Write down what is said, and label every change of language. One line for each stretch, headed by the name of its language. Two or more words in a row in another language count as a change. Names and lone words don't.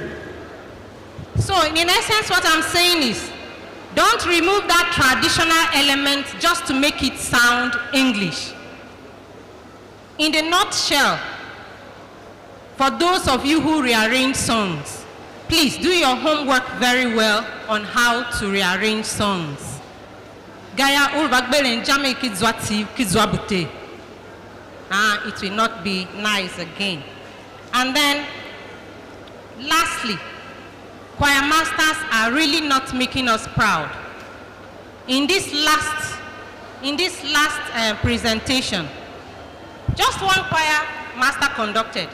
English: So, in essence, what I'm saying is, don't remove that traditional element just to make it sound English. In the nutshell, for those of you who rearrange songs, please do your homework very well on how to rearrange songs. Gaya ulbagbele njame kizwabute. It will not be nice again. And then, lastly, choir masters are really not making us proud. In this last presentation, just one choir master conducted.